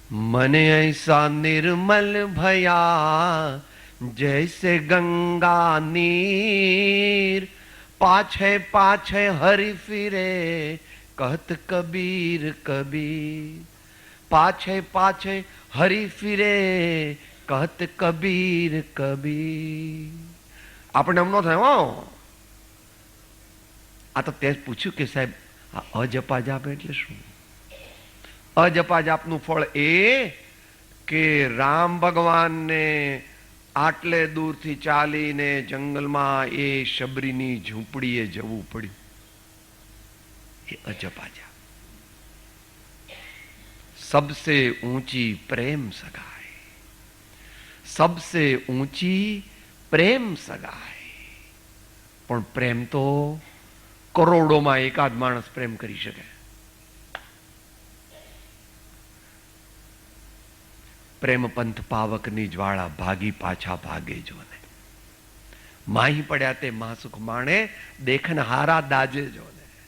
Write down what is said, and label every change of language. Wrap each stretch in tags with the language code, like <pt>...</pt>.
<gu>મને</gu> <hi>ऐसा निर्मल भया जैसे गंगा नीर, पाछे पाछे हरि फिरे कहत कबीर कबीर. पाछे पाछे हरि फिरे कहत કબીર કબીર.</hi> <gu>આપણે એમ ન થાય. હો, આ તો તે પૂછ્યું કે સાહેબ આ અજપા જાપ એટલે શું? અજપા જાપનું ફળ એ કે રામ ભગવાનને આટલે દૂરથી ચાલીને જંગલમાં એ શબરીની ઝૂંપડીએ જવું પડ્યું. એ અજપા જાપ.</gu> <hi>सबसे ऊंची प्रेम सगाई, सबसे ऊंची प्रेम सगाई.</hi> <gu>પણ પ્રેમ તો કરોડોમાં એકાદ માણસ પ્રેમ કરી શકે. પ્રેમ પંથ પાવકની જ્વાળા ભાગી પાછા ભાગે જોને. માહી પડ્યા તે માસુખ માણે, દેખન હારા દાજે જોને.</gu>